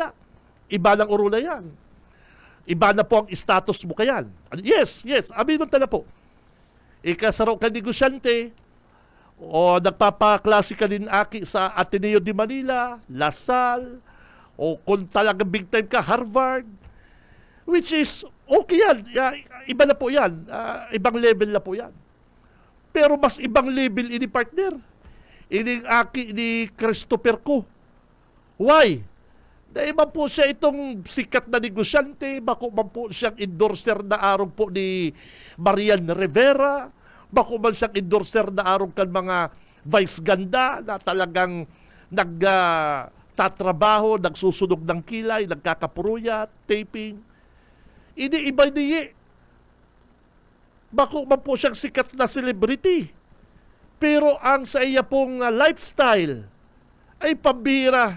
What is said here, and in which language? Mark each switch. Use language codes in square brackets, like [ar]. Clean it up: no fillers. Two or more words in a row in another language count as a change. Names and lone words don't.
[bik] Iba lang urula yan. Iba na po ang status mo kayan. Yes, aminon tala po. Ikasaro ka negosyante, o nagpapaklase ka din aki sa Ateneo de Manila, Lasal, o kung talagang big time ka, Harvard, [en] which is okay [bik] yan. [tl] Iba na po yan. Ibang level na po yan. [bik] Pero mas ibang level ini, partner. Ini aki ni Christopher Ko. Why? Dahil man po siya itong sikat na negosyante, bako man po siyang endorser na arong po ni Marian Rivera, bako man siyang endorser na arong kan mga vice ganda na talagang tatrabaho, nagsusunog ng kilay, nagkakapuruya, taping. Ini iba niya. Bako man po siyang sikat na celebrity. Pero ang sa iya pong lifestyle ay pambira.